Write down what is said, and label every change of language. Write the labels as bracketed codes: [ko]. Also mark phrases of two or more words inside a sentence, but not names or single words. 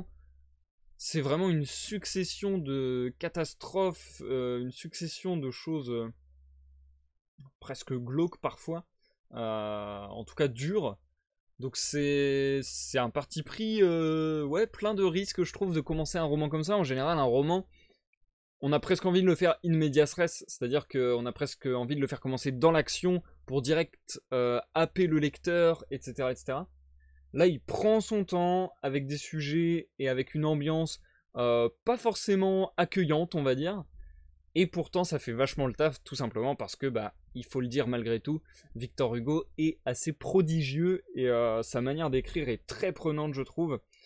[fr] C'est vraiment une succession de catastrophes, une succession de choses presque glauques parfois, en tout cas dures. Donc c'est un parti pris, ouais, plein de risques, je trouve, de commencer un roman comme ça. En général, un roman, on a presque envie de le faire [la] in medias res, [fr] c'est-à-dire qu'on a presque envie de le faire commencer dans l'action pour direct happer le lecteur, etc., etc. Là, il prend son temps avec des sujets et avec une ambiance pas forcément accueillante, on va dire. Et pourtant, ça fait vachement le taf, tout simplement parce que, bah, il faut le dire malgré tout, Victor Hugo est assez prodigieux et sa manière d'écrire est très prenante, je trouve.